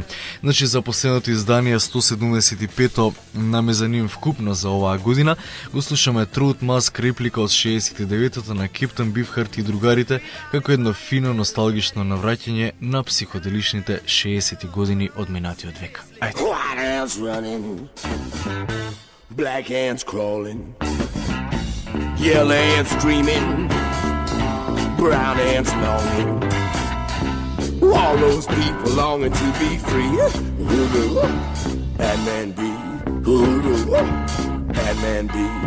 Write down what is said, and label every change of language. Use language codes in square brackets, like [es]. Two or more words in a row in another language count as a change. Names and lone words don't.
[mk] Значи, за последното издание 175-то на Мезанин вкупно за оваа година го слушаме Truth Mask реплика од 69-та на Кептан Бифхарт и другарите, како едно фино носталгично навраќање на психоделичните 60-ти години од минатиот век. Ајде. [en] White ants running, black ants crawling, yellow ants screaming, brown ants longing. All those people longing to be free. Hoodoo, Batman B. Hoodoo, Batman B.